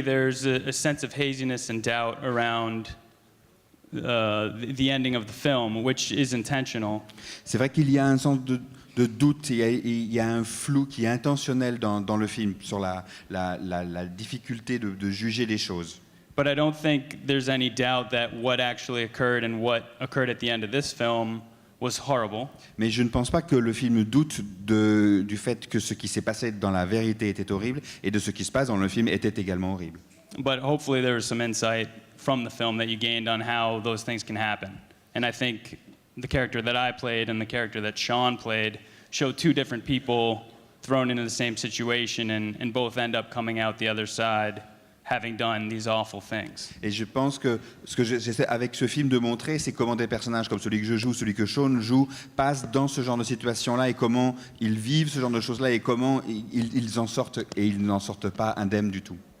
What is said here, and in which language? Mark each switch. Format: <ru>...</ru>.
<en>There's a sense of haziness and doubt around the ending of the film, which is intentional.</en> <fr>C'est vrai qu'il y a un sens de doute, il y a un flou qui est intentionnel dans le film sur la difficulté de juger les choses.</fr> <en>But I don't think there's any doubt that what actually occurred and what occurred at the end of this film was horrible.</en> <fr>Mais je ne pense pas que le film doute du fait que ce qui s'est passé dans la vérité était horrible et de ce qui se passe dans le film était également horrible.</fr> <en>But hopefully there was some insight from the film that you gained on how those things can happen. And I think the character that I played and the character that Sean played show two different people thrown into the same situation and both end up coming out the other side having done these awful things.</en> <fr>Et je pense que ce que j'essaie avec ce film de montrer, c'est comment des personnages comme celui que je joue, celui que Sean joue, passent dans ce genre de situation-là et comment ils vivent ce genre de choses-là et comment ils en sortent et ils n'en sortent pas indemnes du tout.</fr>